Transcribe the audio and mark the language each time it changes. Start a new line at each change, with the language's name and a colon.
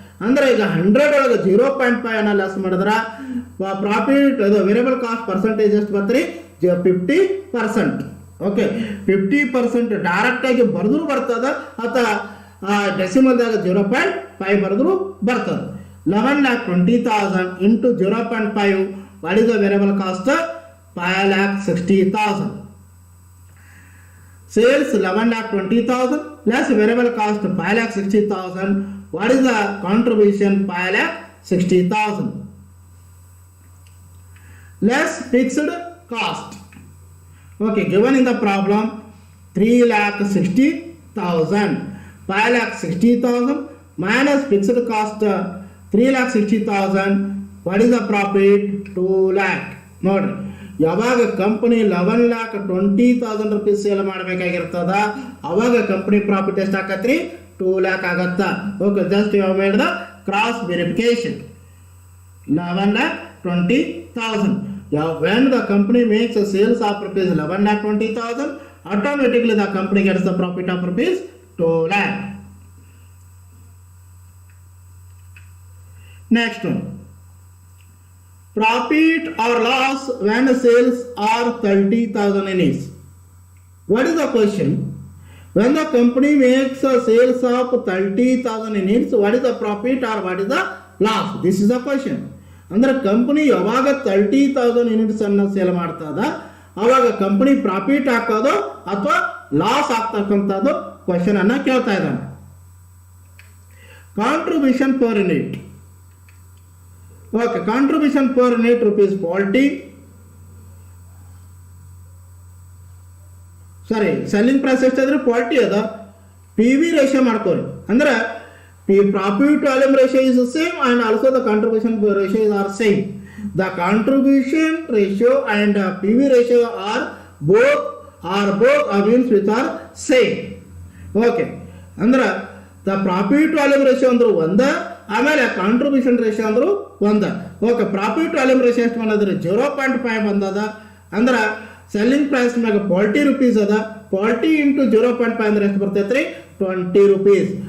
Kannada: ಅಂದ್ರೆ ಈಗ 100 ಒಳಗೆ 0.5 ಅನ್ನ ಲೆಸ್ ಮಾಡಿದ್ರೆ ಪ್ರಾಫಿಟ್ ಅದು ವೇರಿಯಬಲ್ ಕಾಸ್ಟ್ ಪರ್ಸೆಂಟೇಜ್ ಎಷ್ಟು ಬರ್ತೀರಿ 50%. ಓಕೆ 50% ಡೈರೆಕ್ಟ್ ಆಗಿ ಬರೆದ್ರು ಬರ್ತದ ಅಥವಾ ಡೆಸಿಮಲ್ದಾಗ 0.5 ಬರೆದ್ರು ಬರ್ತದೆ.
English: 11,20,000 into 0.5, what is the variable cost? 5,60,000. Sales 11,20,000 less variable cost 5,60,000. What is the contribution? 5,60,000 less fixed cost. Okay, given in the problem 3,60,000, 5,60,000 minus fixed cost 3,60,000. What is the profit? 2 lakh.
Kannada: ನೋಡ್ರಿ, ಯಾವಾಗ company 11,20,000 rupees sale ಮಾಡಬೇಕಾಗಿರ್ತದ ಅವಾಗ company profit ಎಷ್ಟು ಆಕತ್ರಿ 2 lakh ಆಗತ್ತ. Okay, just ಯಾವ ಮಾಡಿದ cross verification 11,20,000.
English: When the company makes a sales of rupees 11,20,000, automatically the company gets the profit of rupees 2 lakh. Next one, profit or loss when sales are 30,000 units. What is the question? When the company makes a sales of 30,000 units, what is the profit or what is the loss? This is the question.
Kannada: ಅಂದ್ರೆ company ಯಾವಾಗ 30,000 units ಅನ್ನು sale ಮಾಡ್ತದ ಅವಾಗ company profit ಹಾಕೋದು ಅಥವಾ loss ಆಗ್ತಕ್ಕಂಥದ್ದು question ಅನ್ನ ಕೇಳ್ತಾ ಇದ್ದಾನೆ. Contribution per unit. Okay, contribution per unit ₹40. ಸಾರಿ, ಸೆಲ್ಲಿಂಗ್ ಪ್ರೈಸ್ ಎಷ್ಟಾದ್ರೆ 40 ಅದ. PV ratio ಮಾಡ್ಕೋರಿ.
English: ಅಂದ್ರೆ profit volume ratio is the same and also the contribution ratio are same. The contribution ratio and PV ratio are both means which are same.
Kannada: Okay, ಅಂದ್ರೆ the profit volume ratio ಅಂದ್ರು ಒಂದ, ಆಮೇಲೆ contribution ratio ಅಂದ್ರು ಒಂದ. Okay, profit volume ratio ಎಷ್ಟು ಬಂದದ್ರಿ 0.5 ಬಂದದ. ಅಂದ್ರೆ ಸೆಲ್ಲಿಂಗ್ ಪ್ರೈಸ್ ಮ್ಯಾಗ 40 ರೂಪೀಸ್ ಅದ. 40 into 0.5 ಅಂದ್ರೆ ಎಷ್ಟು ಬರ್ತೈತ್ರಿ 20 ರೂಪೀಸ್.